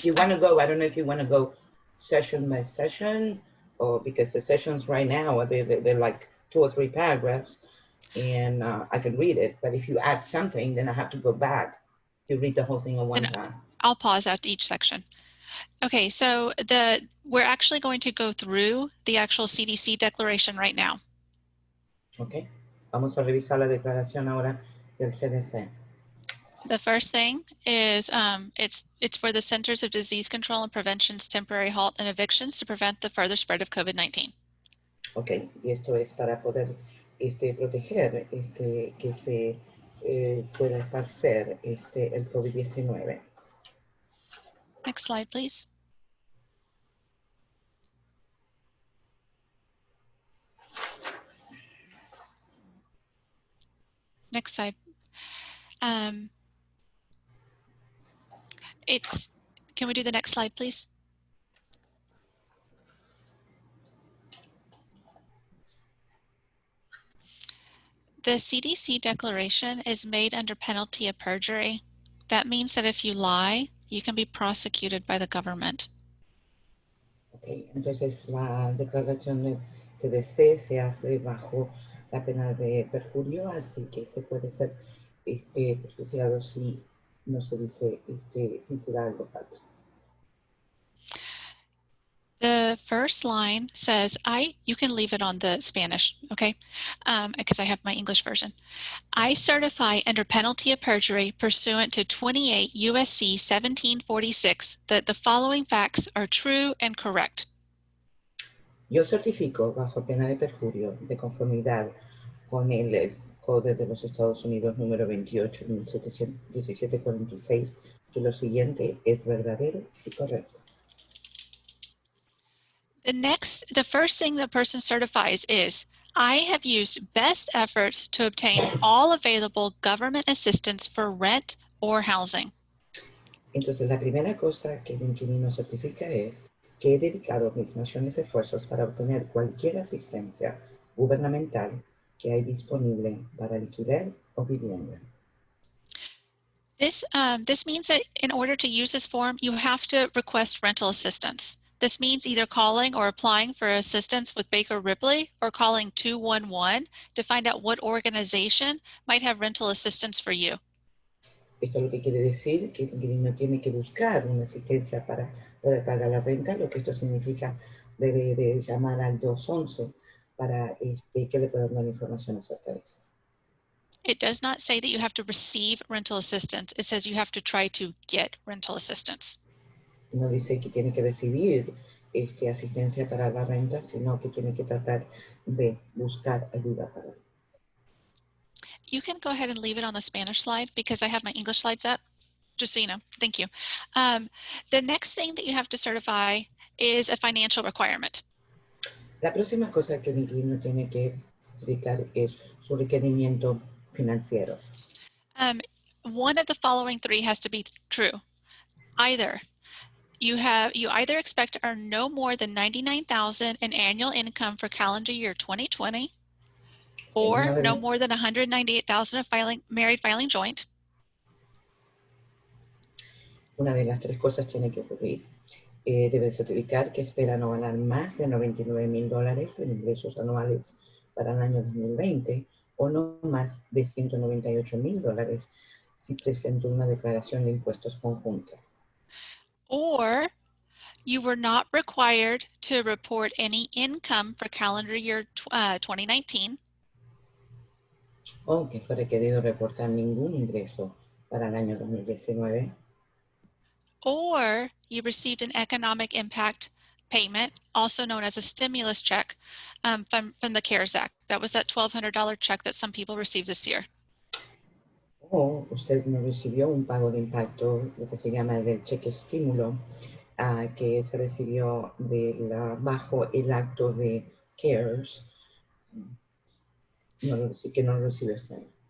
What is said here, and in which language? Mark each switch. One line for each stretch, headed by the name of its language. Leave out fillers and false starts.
English: if you want to go, I don't know if you want to go session by session, or because the sessions right now, they're like 2 or 3 paragraphs, and I can read it, but if you add something, then I have to go back to read the whole thing at one time. I'll pause at each section. Okay, so we're actually going to go through the actual CDC declaration right now.
Spanish: Okay, vamos a revisar la declaración ahora del CDC.
English: The first thing is it's for the Centers of Disease Control and Prevention's temporary halt and evictions to prevent the further spread of COVID-19.
Spanish: Ok, y esto es para poder proteger que se pueda esparcer el COVID-19.
English: Next slide, please. Next slide. Can we do the next slide, please? The CDC Declaration is made under penalty of perjury. That means that if you lie, you can be prosecuted by the government.
Spanish: Ok, entonces la declaración del CDC se hace bajo la pena de perjurio, así que se puede ser perjuiciado si no se dice, si se da algo falso.
English: The first line says, you can leave it on the Spanish, okay? Because I have my English version. I certify under penalty of perjury pursuant to 28 USC 1746 that the following facts are true and correct.
Spanish: Yo certifico bajo pena de perjurio de conformidad con el Código de los Estados Unidos número 28 de 1746 que lo siguiente es verdadero y correcto.
English: The first thing the person certifies is, I have used best efforts to obtain all available government assistance for rent or housing.
Spanish: Entonces, la primera cosa que el inquilino certifica es que he dedicado mis mayores esfuerzos para obtener cualquier asistencia gubernamental que hay disponible para alquiler o vivienda.
English: This means that in order to use this form, you have to request rental assistance. This means either calling or applying for assistance with Baker Ripley or calling 211 to find out what organization might have rental assistance for you.
Spanish: Esto lo que quiere decir que el inquilino tiene que buscar una asistencia para poder pagar la renta, lo que esto significa debe de llamar al 211 para que le puedan dar información acerca de eso.
English: It does not say that you have to receive rental assistance. It says you have to try to get rental assistance.
Spanish: No dice que tiene que recibir asistencia para la renta, sino que tiene que tratar de buscar ayuda para él.
English: You can go ahead and leave it on the Spanish slide because I have my English slides up, just so you know. Thank you. The next thing that you have to certify is a financial requirement.
Spanish: La próxima cosa que el inquilino tiene que certificar es su requerimiento financiero.
English: One of the following three has to be true. Either you either expect to earn no more than $99,000 in annual income for calendar year 2020, or no more than $198,000 of married filing joint.
Spanish: Una de las tres cosas tiene que ocurrir. Debe certificar que espera no ganar más de $99,000 en ingresos anuales para el año 2020 o no más de $198,000 si presenta una declaración de impuestos conjunta.
English: Or you were not required to report any income for calendar year 2019.
Spanish: O que fue requerido reportar ningún ingreso para el año 2019.
English: Or you received an economic impact payment, also known as a stimulus check, from the CARES Act. That was that $1,200 check that some people received this year.
Spanish: O usted no recibió un pago de impacto, lo que se llama el cheque estímulo, que se recibió bajo el acto de CARES, que no lo recibió este año.